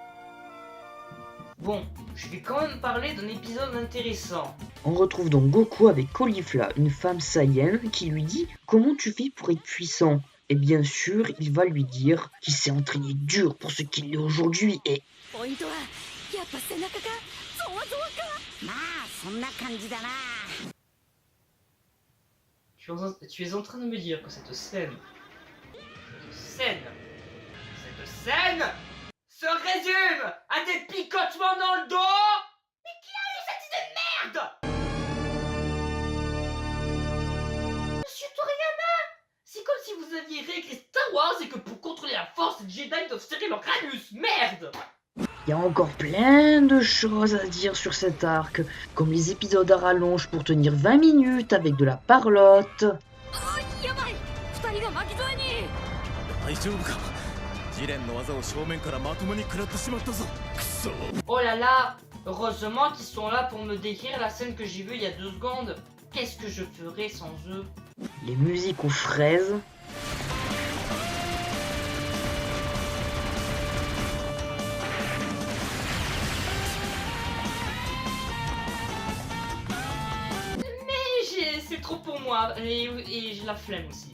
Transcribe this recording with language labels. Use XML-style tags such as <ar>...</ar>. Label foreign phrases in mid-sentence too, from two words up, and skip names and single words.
<fr>Bon, je vais quand même parler d'un épisode intéressant. On retrouve donc Goku avec Caulifla, une femme saïenne, qui lui dit comment tu fais pour être puissant. Et bien sûr, il va lui dire qu'il s'est entraîné dur pour ce qu'il est aujourd'hui et...</fr> <ja>ポイントはやっぱ背中かゾワゾワかまあそんな感じだな</ja> <fr>Tu es en train de me dire que cette scène se résume à des picotements dans le dos? Mais qui a eu cette idée de merde? Monsieur Toriyama, c'est comme si vous aviez réécrit Star Wars et que pour contrôler la force, les Jedi doivent serrer leur anus, merde! Il y a encore plein de choses à dire sur cet arc, comme les épisodes à rallonge pour tenir 20 minutes avec de la parlotte.</fr> <ja>やばい2人が巻き添えに大丈夫かジレンの技を正面からまともに食らってしまったぞくそ</ja> <fr>Oh là là, heureusement qu'ils sont là pour me décrire la scène que j'ai vue il y a 2 secondes. Qu'est-ce que je ferais sans eux? Les musiques aux fraises. C'est trop pour moi, et j'ai la flemme aussi.</fr>